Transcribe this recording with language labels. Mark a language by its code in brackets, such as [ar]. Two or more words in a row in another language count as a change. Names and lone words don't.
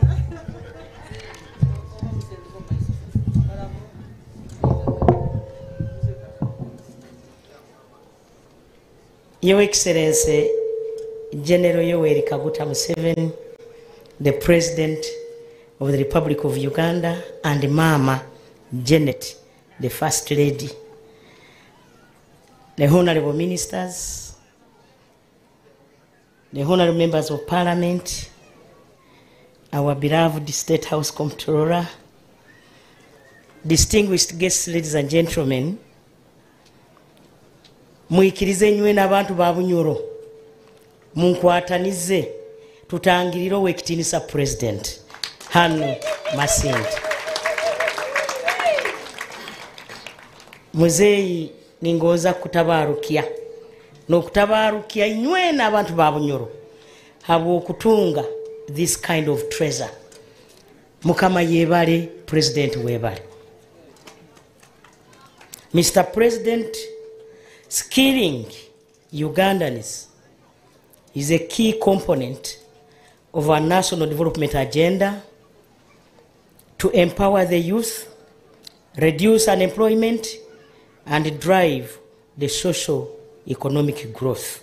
[en] Your Excellency General Yoweri Kaguta Museveni, the President of the Republic of Uganda, and Mama Janet, the First Lady, the Honorable Ministers, the Honorable Members of Parliament, our beloved State House Comptroller, distinguished guests, ladies and gentlemen, [nyo] muikirize nywe n'abantu ba Bunyoro, munkwatanize tutangirire Oweekitiinisa President hano Masindi. Muzeeyi ningoza kutabarukia n'okutabarukia nywe n'abantu ba Bunyoro habw'okutunga [en] this kind of treasure. [nyo] Mukama yebale, President webale. [en] Mr. President, skilling Ugandans is a key component of our national development agenda to empower the youth, reduce unemployment, and drive the social economic growth.